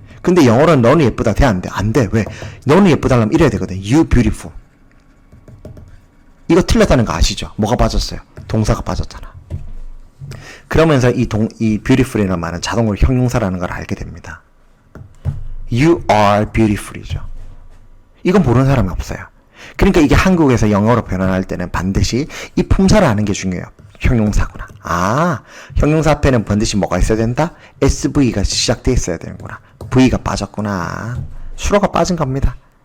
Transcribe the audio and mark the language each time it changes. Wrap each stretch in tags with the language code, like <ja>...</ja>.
<ko>근데 영어로는 너는 예쁘다. 돼? 안 돼? 안 돼. 왜? 너는 예쁘다 하면 이래야 되거든.</ko> <en>You beautiful.</en> <ko>이거 틀렸다는 거 아시죠? 뭐가 빠졌어요? 동사가 빠졌잖아. 그러면서 이 beautiful이라는 말은 자동으로 형용사라는 걸 알게 됩니다.</ko> <en>You are beautiful이죠.</en> <ko>이건 모르는 사람이 없어요. 그러니까 이게 한국에서 영어로 변환할 때는 반드시 이 품사를 아는 게 중요해요. 형용사구나. 형용사 앞에는 반드시 뭐가 있어야 된다? SV가 시작돼 있어야 되는구나. V가 빠졌구나. 수로가 빠진 겁니다.</ko>